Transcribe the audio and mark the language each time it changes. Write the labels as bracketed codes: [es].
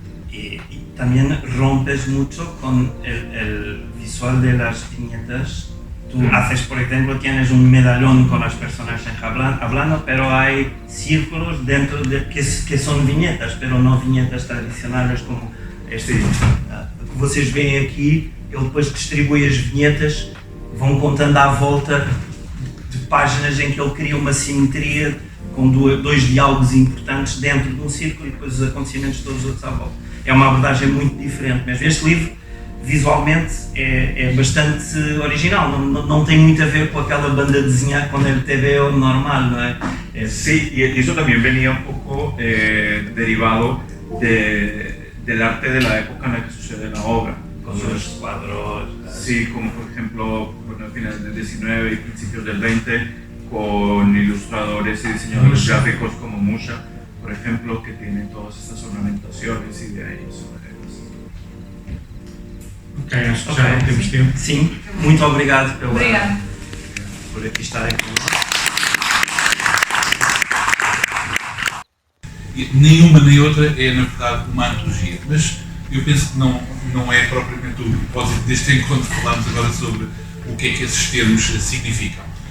[es] Y también rompes mucho con el visual de las viñetas. Tú haces, por ejemplo, tienes un medallón con los personajes hablando, pero hay círculos dentro de que son viñetas, pero no viñetas [pt] tradicionais como este que vocês veem aqui. Ele depois distribui as vinhetas, vão contando à volta de páginas em que ele cria uma simetria com 2 diálogos importantes dentro de um círculo e depois os acontecimentos todos os outros à volta. É uma abordagem muito diferente, mas este livro visualmente é bastante original, não tem muito a ver com aquela banda desenhada quando ele TV o normal, não é? [es] Sí, y eso también venía un poco derivado del arte de la época en la que sucede la obra. Con los cuadros. Sí, como por ejemplo, bueno, a finales del 19 y principios del 20, con ilustradores y diseñadores gráficos como Musha, por ejemplo, que tienen todas estas ornamentaciones y de ahí surge. [pt] Ok, acho que já não temos tempo. Sim, muito obrigado por aqui estarem connosco. Nenhuma nem outra é, na verdade, uma antologia, mas eu penso que não é propriamente o propósito deste encontro falarmos agora sobre o que é que esses termos significam.